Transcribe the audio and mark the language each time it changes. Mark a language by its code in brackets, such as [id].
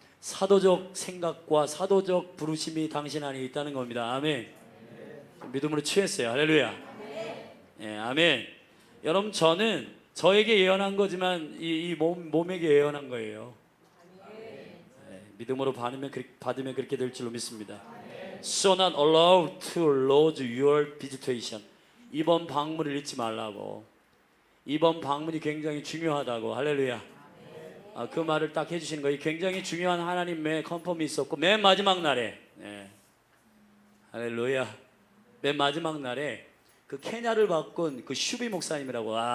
[ko] 사도적 생각과 사도적 부르심이 당신 안에 있다는 겁니다. 아멘. 믿음으로 취했어요. 할렐루야. 아멘. 여러분 저는 저에게 예언한 거지만 이 몸에게 예언한 거예요. 믿음으로 받으면 그렇게 될 줄로 믿습니다. [en] So not allowed to lose your visitation. [ko] 이번 방문을 잊지 말라고. 이번 방문이 굉장히 중요하다고. 할렐루야. 그 말을 딱 해주시는 거예요. 굉장히 중요한 하나님의 컨펌이 있었고 맨 마지막 날에, 할렐루야. 맨 마지막 날에 그 케냐를 바꾼 그 슈비 목사님이라고.